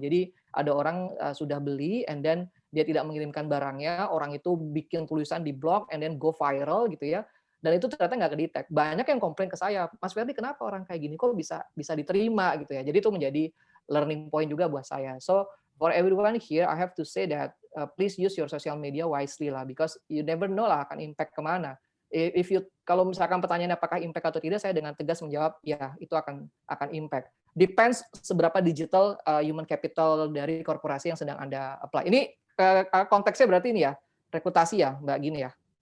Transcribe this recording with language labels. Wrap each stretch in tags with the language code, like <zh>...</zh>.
<id>Jadi ada orang sudah beli, and then dia tidak mengirimkan barangnya, orang itu bikin tulisan di blog,</id> <en>and then go viral</en> <id>gitu ya. Dan itu ternyata nggak kedetek. Banyak yang komplain ke saya, Mas Ferdi kenapa orang kayak gini kok bisa diterima gitu ya. Jadi itu menjadi learning point juga buat saya.</id> <en>So for everyone here, I have to say that please use your social media wisely lah, because you never know lah</en> <id>akan impact kemana. Kalau misalkan pertanyaan apakah impact atau tidak, saya dengan tegas menjawab ya itu akan impact. Depends seberapa digital human capital dari korporasi yang sedang Anda apply. Ini konteksnya berarti ini ya, rekrutasi ya, Mbak Gini ya.</id>